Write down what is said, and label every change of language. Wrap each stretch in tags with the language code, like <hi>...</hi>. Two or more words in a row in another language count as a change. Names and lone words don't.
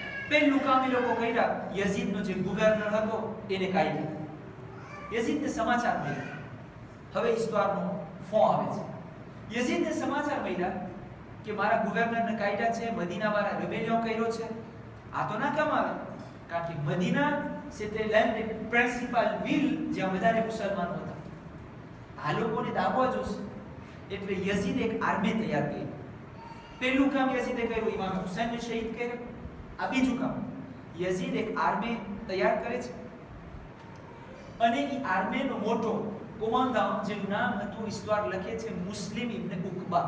<gu>પહેલું કામ એ લોકો કર્યા, યઝીદનો જે ગવર્નર હતો એને કાઢી દીધો. યઝીદને સમાચાર મળ્યા, હવે ઇસ્તવારનો ફોન આવે છે. યઝીદને સમાચાર મળ્યા કે મારા ગવર્નરને કાઢ્યા છે, મદીના વાળા રિબેલિયન કર્યો છે. આ તો ના કામ આવે, કારણ કે મદીના</gu> <fr>c'était l'un des principales villes</fr> <gu>જ્યાં વધારે મુસલમાનો હતા. આ લોકોને દાબવા જોશે, એટલે યઝીદ એક આર્મી તૈયાર કરી. પહેલું કામ યઝીદે કર્યું, ઇમામ હુસૈનને શહીદ કર્યા. આ બીજું કામ, યઝીદ એક આર્મી તૈયાર કરે છે અને એ આર્મીનો મોટો કોમાન્ડન્ટ જેનું નામ હતું, ઇસ્તવાર લખે છે મુસ્લિમ ઇબ્ન ઉકબા.</gu>